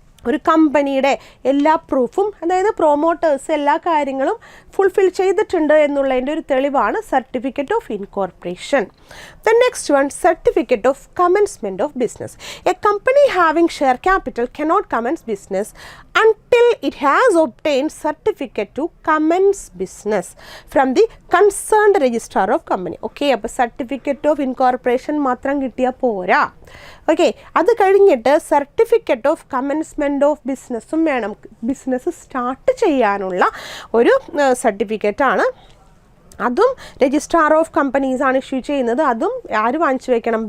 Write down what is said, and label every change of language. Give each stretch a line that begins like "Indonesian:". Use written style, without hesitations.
Malayalam: ഒരു കമ്പനിയുടെ എല്ലാ പ്രൂഫും, അതായത് പ്രൊമോട്ടേഴ്സ് എല്ലാ കാര്യങ്ങളും ഫുൾഫിൽ ചെയ്തിട്ടുണ്ട് എന്നുള്ളതിൻ്റെ ഒരു തെളിവാണ് certificate of incorporation.
English: The next one, certificate of commencement of business. A company having share capital cannot commence business until it has obtained certificate to commence business from the concerned registrar of company.
Malayalam: Okay, അപ്പോൾ certificate of incorporation മാത്രം കിട്ടിയാൽ പോരാ. Okay, അത് കഴിഞ്ഞിട്ട് certificate of commencement of ബിസിനസ്സും വേണം. Business start ചെയ്യാനുള്ള ഒരു സർട്ടിഫിക്കറ്റാണ്. അതും രജിസ്ട്രാർ ഓഫ് കമ്പനീസ് ആണ് ഇഷ്യൂ ചെയ്യുന്നത്. അതും ആര് വാങ്ങിച്ചു വെക്കണം?